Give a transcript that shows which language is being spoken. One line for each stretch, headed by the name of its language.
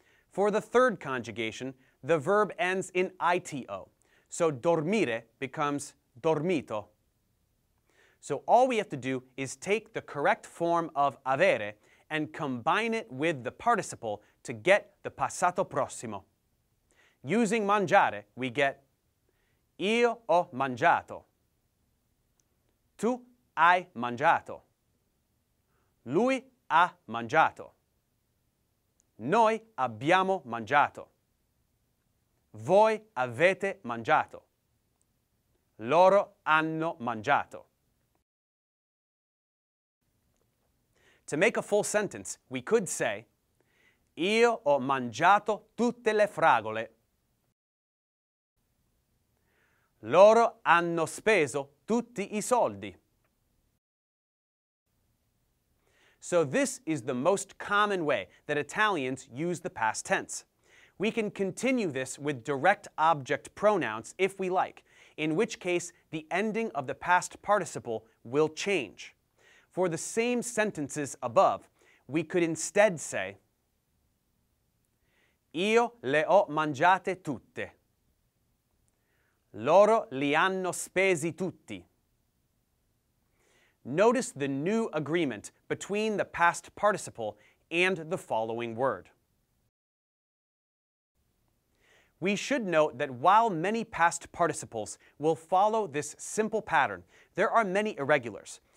English: For the third conjugation, the verb ends in ito, so dormire becomes dormito. So all we have to do is take the correct form of avere and combine it with the participle to get the passato prossimo. Using mangiare, we get
Italian: io ho mangiato. Tu hai mangiato. Lui ha mangiato. Noi abbiamo mangiato. Voi avete mangiato. Loro hanno mangiato.
English: To make a full sentence, we could say,
Italian: Io ho mangiato tutte le fragole. Loro hanno speso tutti I soldi.
English: So this is the most common way that Italians use the past tense. We can continue this with direct object pronouns if we like, in which case the ending of the past participle will change. For the same sentences above, we could instead say,
Italian: Io le ho mangiate tutte. Loro li hanno spesi tutti.
English: Notice the new agreement between the past participle and the following word. We should note that while many past participles will follow this simple pattern, there are many irregulars.